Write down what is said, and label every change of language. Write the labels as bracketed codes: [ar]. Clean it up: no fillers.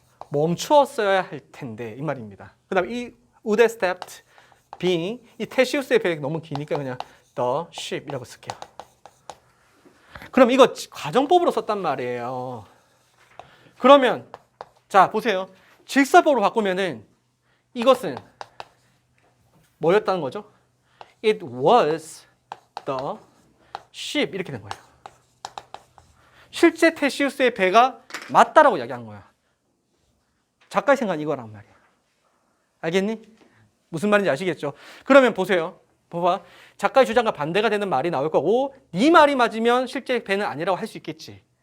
[ko] 멈추었어야 할 텐데 이 말입니다. 그다음 이 [en] would have stopped being [ko] 이 테시우스의 배역이 너무 기니까 그냥 [en] the ship [ko] 이라고 쓸게요. 그럼 이거 가정법으로 썼단 말이에요. 그러면 자 보세요. 직설법으로 바꾸면은 이것은 뭐였다는 거죠? [en] It was the ship [ko] 이렇게 된 거예요. 실제 테시우스의 배가 맞다라고 이야기한 거야. 작가의 생각은 이거란 말이야. 알겠니? 무슨 말인지 아시겠죠? 그러면 보세요. 봐봐. 작가의 주장과 반대가 되는 말이 나올 거고 네 말이 맞으면 실제 배는 아니라고 할 수 있겠지.